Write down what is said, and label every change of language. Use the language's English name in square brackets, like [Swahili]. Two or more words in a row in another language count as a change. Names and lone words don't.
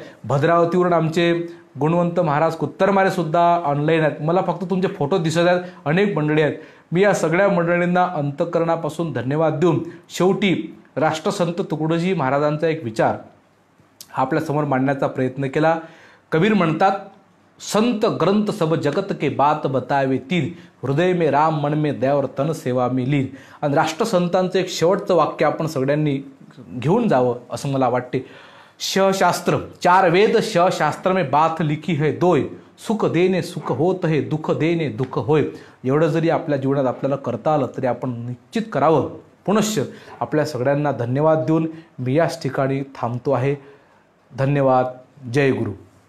[Marathi] भद्रावतीवरून आमचे गुणवंत महाराज कुत्तरमारेसुद्धा ऑनलाईन आहेत. मला फक्त तुमचे फोटो दिसत आहेत, अनेक मंडळी आहेत. मी या सगळ्या मंडळींना अंतःकरणापासून धन्यवाद देऊन शेवटी राष्ट्रसंत तुकडोजी महाराजांचा एक विचार हा आपल्यासमोर मांडण्याचा प्रयत्न केला. [Hindi] कबीर म्हणतात, संत ग्रंथ सब जगत के बात बतावे तीन, हृदय में राम मन में दया और तन सेवा में लीन. [Marathi] आणि राष्ट्रसंतांचं एक शेवटचं वाक्य आपण सगळ्यांनी घेऊन जावं असं मला वाटते. [Hindi] शास्त्र 4 वेद शास्त्र में बात लिखी है दोय, सुख देणे सुख होत है, दुःख देणे दुःख होय. [Marathi] एवढं जरी आपल्या जीवनात आपल्याला करता आलं तरी आपण निश्चित करावं. पुनश्च आपल्या सगळ्यांना धन्यवाद देऊन मी याच ठिकाणी थांबतो आहे. धन्यवाद. जय गुरु.